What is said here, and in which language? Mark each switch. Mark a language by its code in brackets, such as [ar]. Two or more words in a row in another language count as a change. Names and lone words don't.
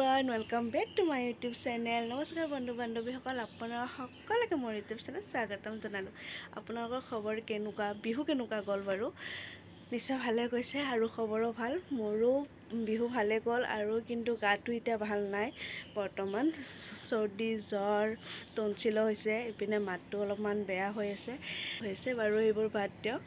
[en] welcome back to my YouTube channel. [as] नमस्कार बंधु बान्धवीসকল, আপোনাৰ সকলোকে মোৰ [en] YouTube channel [as] স্বাগতম জনালোঁ। আপোনালোকৰ খবৰ কেনেকুৱা, বিহু কেনেকুৱা গ'ল বাৰু? নিশ্চয় ভালে গৈছে আৰু খবৰো ভাল। মোৰো বিহু ভালে গ'ল আৰু কিন্তু গাটো এতিয়া ভাল নাই বৰ্তমান। চৰ্দি জ্বৰ টনচিলো হৈছে, ইপিনে মাতটো অলপমান বেয়া হৈছে বাৰু, এইবোৰ বাদ দিয়ক।